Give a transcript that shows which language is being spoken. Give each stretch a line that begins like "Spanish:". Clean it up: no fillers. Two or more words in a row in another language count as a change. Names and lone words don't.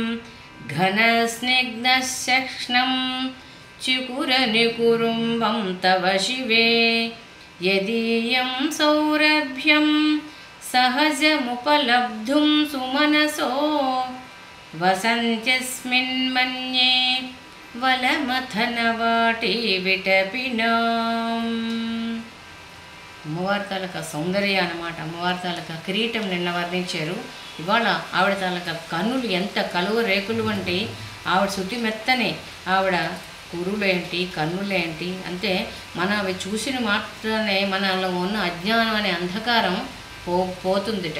Sanskrit: घनस्निग्धशक्ष्णं चिकुरनिकुरुम्बं तव शिवे. यदीयं सौरभ्यं सहजमुपलब्धुं सुमनसो वसन्त्यस्मिन्मन्ये वलमथनवाटी विटपिनां.
Telugu: అమ్మవారి తాలూకా సౌందర్య అన్నమాట. అమ్మవారి తాలూకా కిరీటం నిన్న వర్ణించారు. ఇవాళ ఆవిడ తాలూకా కన్నులు ఎంత కలువ రేకులు వంటి ఆవిడ శుద్ధి మెత్తని ఆవిడ కురులేంటి కన్నులేంటి అంటే మనం అవి చూసిన మాత్రమే మనలో ఉన్న అజ్ఞానం అనే అంధకారం పోతుందిట.